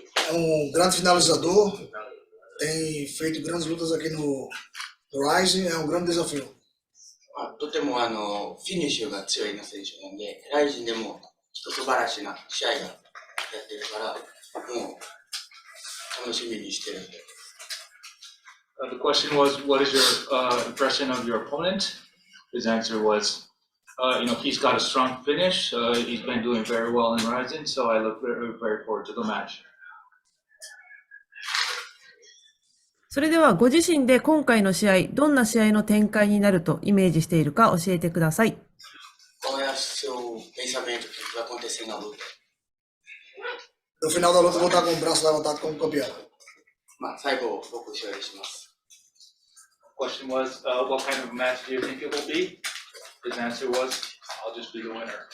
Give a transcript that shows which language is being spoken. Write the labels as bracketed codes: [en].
[pt] É grande finalizador, tem feito grandes lutas aqui no RIZIN, é grande desafio. [ja] とてもフィニッシュが強いな選手なんで、ライジンでも素晴らしいな試合がやってるから、もう楽しみにしてるんで。 [en] The question was, what is your impression of your opponent? His answer was, he's got a strong finish. He's been doing very well in RIZIN, so I look very, very forward to the match. [ja] それではご自身で今回の試合、どんな試合の展開になるとイメージしているか教えてください。 [pt] Qual é o seu pensamento que vai acontecer na luta? No final da luta eu vou estar com o braço levantado como campeão. [ja] 最後僕勝利します。 [en] The question was, what kind of match do you think it will be? His answer was, I'll just be the winner.